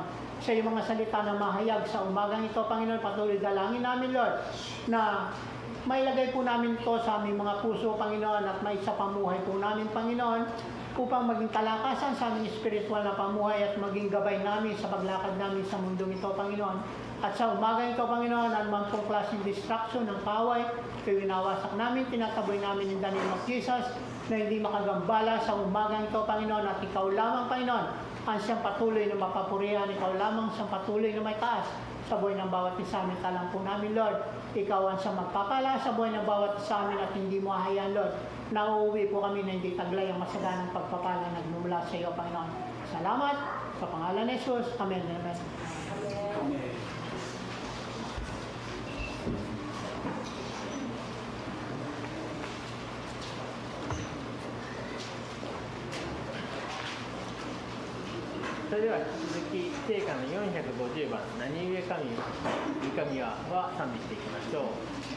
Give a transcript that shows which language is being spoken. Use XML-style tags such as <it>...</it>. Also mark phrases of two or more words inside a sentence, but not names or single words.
<tl>Sa iyong mga salita na mahayag sa umagang ito, Panginoon, patuloy dalangin namin, Lord, na mailagay po namin ito sa aming mga puso, Panginoon, at may sa pamuhay po namin, Panginoon, upang maging kalakasan sa aming espiritual na pamuhay at maging gabay namin sa paglakad namin sa mundong ito, Panginoon. At sa umaga ito, Panginoon, anumang pong klaseng distraction ng kaway, kayo winawasak namin, tinataboy namin</tl> <en>in the name of Jesus,</en> <tl>na hindi makagambala sa umaga ito, Panginoon, at ikaw lamang, Panginoon, ang siyang patuloy na mapapurihan, ikaw lamang siyang patuloy na may taas sa buhay ng bawat isa amin. Talang po namin, Lord, ikaw ang siyang magpapala sa buhay ng bawat isa amin at hindi mo ahayaan, Lord. Nauuwi po kami na hindi taglay ang masaganang pagpapala nagmumula sa iyo, Panginoon. Salamat sa pangalan ni Jesus. Amen. Amen. Amen.</tl> <ja>それでは引き続き聖歌の450番「何故神御神は」賛美していきましょう。</ja>